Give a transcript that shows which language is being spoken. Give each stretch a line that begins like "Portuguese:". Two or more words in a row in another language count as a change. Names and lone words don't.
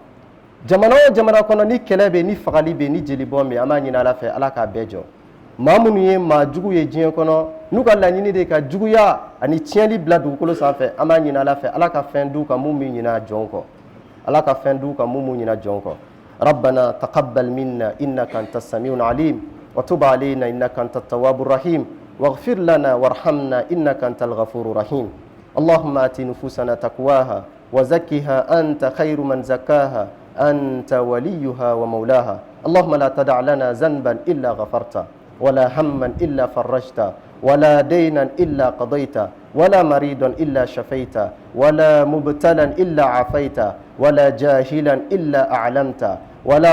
Bambara: jamana o jamana kɔnɔ ni kɛlɛ bɛ ni fagali bɛ ni jeli bɔn bɛ an b'a ɲini Ala fɛ Ala k'a bɛɛ jɔ maa minnu ye maa jugu ye diɲɛ kɔnɔ n'u ka laɲini de ka juguya ani tiɲɛli bila dugukolo sanfɛ an b'a ɲini Ala fɛ Ala ka fɛn d'u kan mun bɛ ɲina jɔn kɔ Ala ka fɛn d'u kan mun bɛ ɲina jɔn kɔ
Arabic: ربنا تقبل منا إنك أنت السميع العليم وتب علينا إنك أنت التواب الرحيم واغفر لنا وارحمنا إنك أنت الغفور الرحيم اللهم آت نفوسنا تقواها وزكها أنت خير من زكاها أنت وليها ومولاها اللهم لا تدع لنا ذنبا إلا غفرته ولا هما إلا فرجته ولا دينا إلا قضيته ولا مريضا إلا شفيته ولا مبتلا إلا عافيته ولا جاهلا إلا أعلمته ولا